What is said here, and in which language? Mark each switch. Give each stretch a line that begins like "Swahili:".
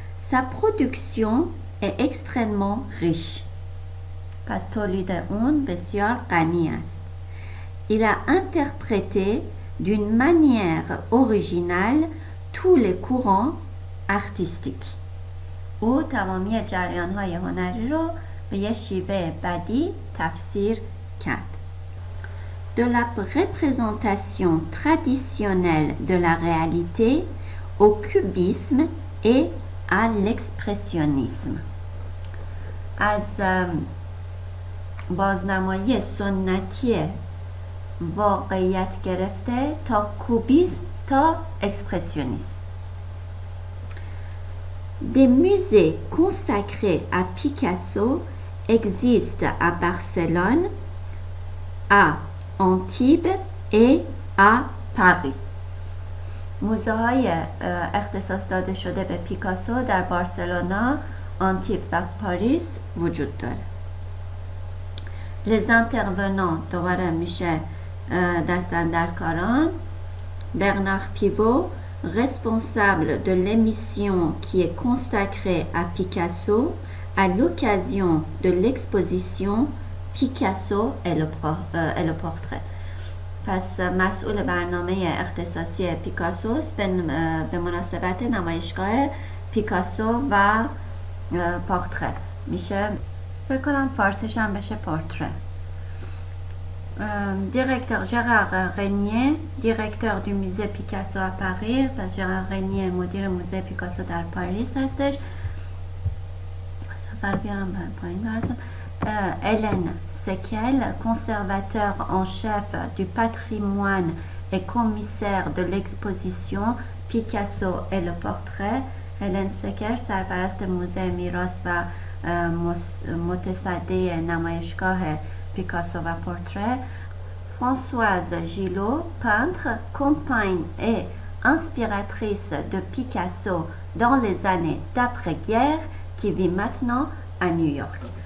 French: Sa production est extrêmement riche.
Persian: پس تولید اون بسیار غنی است.
French: Il a interprété d'une manière originale tous les courants artistiques.
Persian: او تمامی جریان‌های هنری رو به یه شیوه بدی تفسیر کرد.
French: De la représentation traditionnelle de la réalité au cubisme et à l'expressionnisme.
Persian: از بازنمایی سنتی واقعیت گرفته تا کوبیسم تا اکسپرسیونیسم.
French: Des musées consacrés à Picasso existent à Barcelone, à Antibes et à Paris.
Persian: موزه های اختصاص داده شده به پیکاسو در بارسلونا، آنتیب و پاریس وجود داره.
French: Les intervenants
Persian: دوباره میشه دستاندرکاران.
French: Bernard Pivot, responsable de l'émission qui est consacrée à Picasso à l'occasion de l'exposition Picasso et le portrait.
Persian: پس مسئول برنامه اختصاصی پیکاسوس به مناسبت نمایشگاه پیکاسو و پورتره میشه، فکر کنم فارسیش هم بشه پورتره.
French: Directeur Gérard Régnier, directeur du musée Picasso à Paris.
Persian: پس Gérard Régnier مدیر موزه پیکاسو در پاریس هستش. سفر بیارم پایین براتون.
French: Hélène Sekel, conservateur en chef du patrimoine et commissaire de l'exposition Picasso et le portrait.
Persian: Hélène Sekel سرپرست موزه میراث و متصدی نمایشگاه پیکاسو و پورتره.
French: Françoise Gillot, peintre, compagne et inspiratrice de Picasso dans les années d'après-guerre, qui vit maintenant à New York.